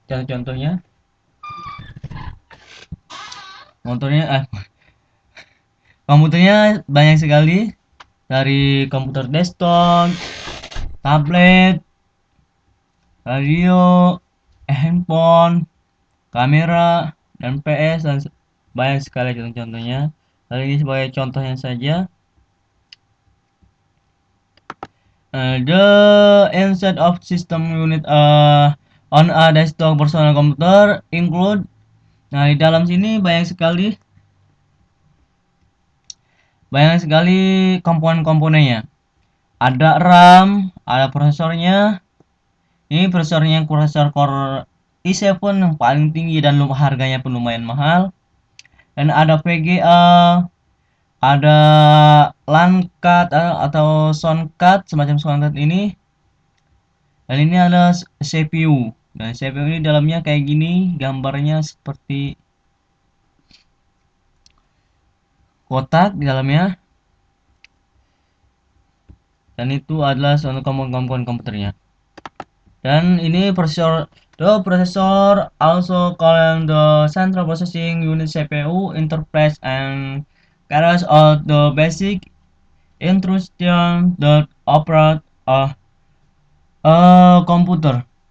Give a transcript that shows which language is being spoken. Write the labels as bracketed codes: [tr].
[id] Contoh-contohnya, motornya, komputernya banyak sekali, dari komputer desktop, tablet, radio, handphone, kamera, dan PS, dan banyak sekali contoh-contohnya. Kali ini sebagai contohnya saja. [en] The inside of system unit on a desktop personal computer include. [id] Nah, di dalam sini banyak sekali komponen-komponennya. Ada RAM, ada prosesornya. Ini prosesornya prosesor Core i7 yang paling tinggi dan harganya pun lumayan mahal. Dan ada VGA, ada LAN card atau sound card, semacam sound card ini. Dan ini ada CPU. Dan CPU ini dalamnya kayak gini, gambarnya seperti kotak di dalamnya. Dan itu adalah suatu komponen komputernya. Dan ini [en] the processor also called the central processing unit CPU interface and carries out the basic instruction that operate a computer.